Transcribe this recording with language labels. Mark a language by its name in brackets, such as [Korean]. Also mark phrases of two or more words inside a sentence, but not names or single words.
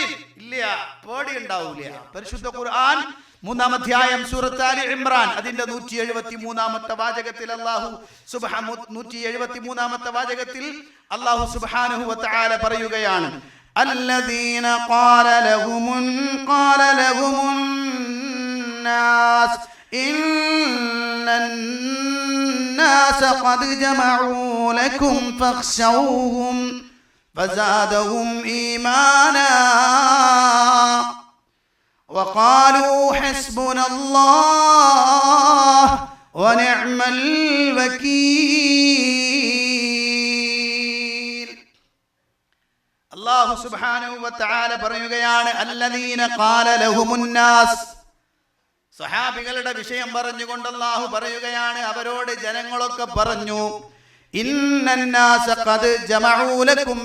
[Malayalam] ഇല്ല, പേടി ഉണ്ടാവില്ല. പരിശുദ്ധ ഖുർആൻ 3-ാം അധ്യായം സൂറത്ത് ആലി ഇംറാൻ അതിന്റെ 173-ാമത്തെ വാചകത്തിൽ [Arabic] الله سبحانه [Malayalam] 173-ാമത്തെ വാചകത്തിൽ [Arabic] الله سبحانه وتعالى [Malayalam] പറയുകയാണ്, [Arabic] الذين قال لهم الناس إن الناس قد جمعوا لكم فاخشوهم فزادهم إيمانا وقالوا حسبنا الله ونعم الوكيل. الله سبحانه وتعالى [Malayalam] പറയുകയാണ്, [Arabic] الذين قال لهم الناس. [Malayalam] സ്വഹാബികളുടെ വിഷയം പറഞ്ഞുകൊണ്ട് അല്ലാഹു പറയുകയാണ്, അവരോട് ജനങ്ങളൊക്കെ പറഞ്ഞു, [Arabic] إن الناس قد جمعوا لكم.